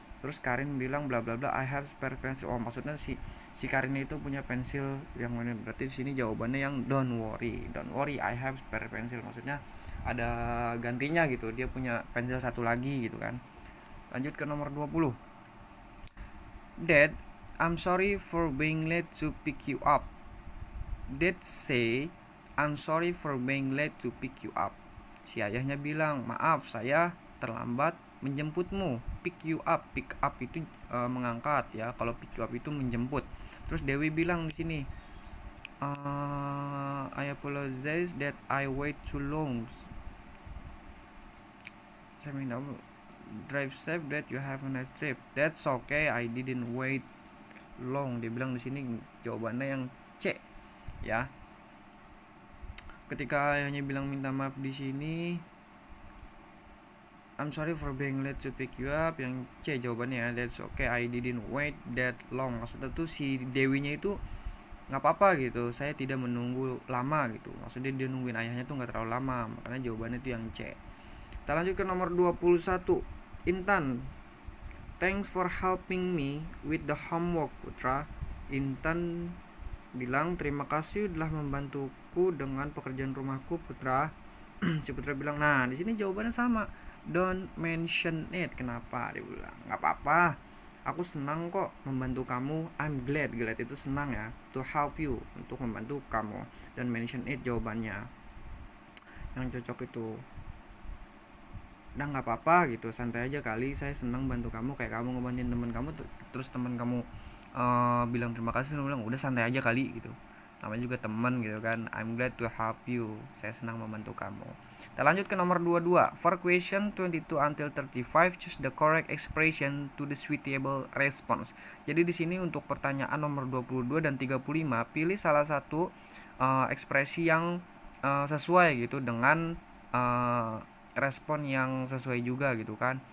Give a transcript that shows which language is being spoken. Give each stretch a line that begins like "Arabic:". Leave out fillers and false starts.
Indonesian: Terus Karin bilang bla bla bla,
English: I have spare pencil.
Indonesian: Oh, maksudnya si Karin itu punya pensil yang mana, berarti di sini jawabannya yang
English: don't worry I have spare pencil,
Indonesian: maksudnya ada gantinya gitu, dia punya pensil satu lagi gitu kan. Lanjut ke nomor 20.
English: Dad, I'm sorry for being late to pick you up. Dad say, I'm sorry for being late to pick you up.
Indonesian: Si ayahnya bilang, maaf saya terlambat menjemputmu.
English: Pick you up
Indonesian: itu mengangkat ya.
English: Kalau pick you up
Indonesian: itu menjemput. Terus Dewi bilang di sini,
English: I apologize that I wait too long.
Indonesian: Saya minta
English: drive safe, that you have a nice trip. That's okay, I didn't wait long.
Indonesian: Dia bilang di sini jawabannya yang C ya. Ketika ayahnya bilang minta maaf di sini,
English: I'm sorry for being late to pick you up,
Indonesian: yang C jawabannya ya.
English: That's okay, I didn't wait that long.
Indonesian: Maksudnya tuh si Dewinya itu nggak apa-apa gitu, saya tidak menunggu lama gitu. Maksudnya dia nungguin ayahnya tuh nggak terlalu lama, makanya jawabannya itu yang C. Kita lanjut ke nomor 21.
English: Intan, thanks for helping me with the homework Putra.
Indonesian: Intan bilang terima kasih telah membantuku dengan pekerjaan rumahku Putra. Si Putra bilang, nah di sini jawabannya sama,
English: don't mention it.
Indonesian: Kenapa? Dia bilang nggak apa-apa, aku senang kok membantu kamu.
English: I'm glad
Indonesian: itu senang ya,
English: to help you,
Indonesian: untuk membantu kamu. Dan
English: mention it
Indonesian: jawabannya yang cocok itu. Udah nggak apa-apa gitu, santai aja kali, saya senang bantu kamu, kayak kamu ngebantuin teman kamu, terus teman kamu bilang terima kasih, bilang udah santai aja kali gitu, namanya juga teman gitu kan.
English: I'm glad to help you,
Indonesian: saya senang membantu kamu. Kita lanjut ke nomor 22.
English: For question 22 until 35, choose the correct expression to the suitable response.
Indonesian: Jadi di sini untuk pertanyaan nomor 22 dan 35, pilih salah satu ekspresi yang sesuai gitu dengan respon yang sesuai juga gitu kan.